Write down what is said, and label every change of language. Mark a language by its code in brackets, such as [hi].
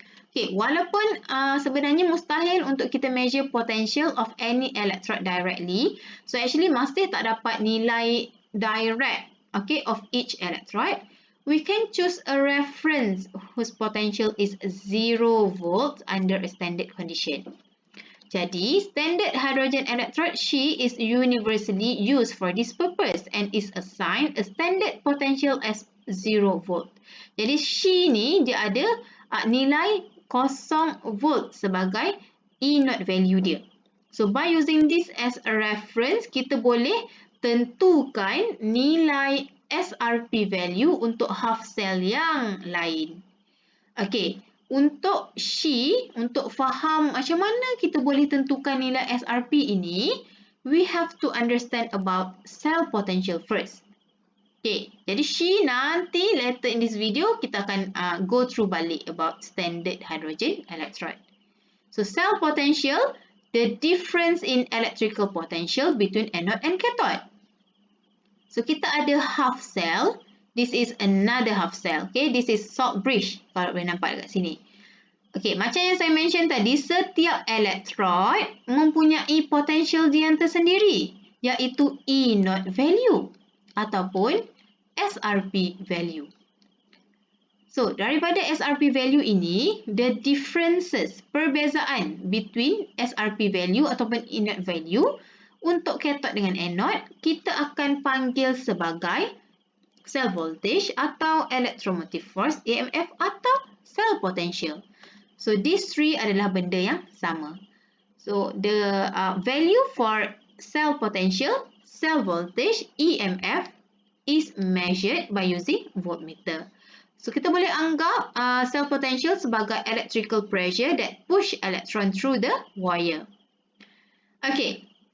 [en] Okay, [ms] walaupun sebenarnya mustahil untuk kita [en] measure potential of any electrode directly, so actually [ms] masih tak dapat nilai direct, [en] okay, of each electrode, we can choose a reference whose potential is 0 volt under a standard condition. Jadi, standard hydrogen electrode She is universally used for this purpose and is assigned a standard potential as 0 volt. [ms] Jadi, She ni dia ada nilai 0 volt sebagai E0 value dia. [en] So, by using this as a reference, [ms] kita boleh tentukan nilai SRP value untuk half cell yang lain. [en] Okay. [ms] Untuk She, untuk faham macam mana kita boleh tentukan nilai SRP ini, [en] we have to understand about cell potential first. Okay, jadi She nanti later in this video, [ms] kita akan [en] go through balik about standard hydrogen electrode. So, cell potential, the difference in electrical potential between anode and cathode. So, [ms] kita ada [en] half cell. This is another half cell. Okay, this is salt bridge. [ms] Kalau boleh nampak dekat sini. Okay, macam yang saya mention tadi, setiap electrode mempunyai potential dia yang tersendiri, iaitu E0 value ataupun SRP value. So, daripada SRP value ini, the differences, perbezaan between SRP value ataupun E0 value untuk cathode dengan anode, kita akan panggil sebagai cell voltage atau electromotive force, EMF, atau cell potential. So, these three adalah benda yang sama. [en] So, the value for cell potential, cell voltage, EMF is measured by using voltmeter. So, [ms] kita boleh anggap [en] cell potential sebagai electrical pressure that push electron through the wire. Okay.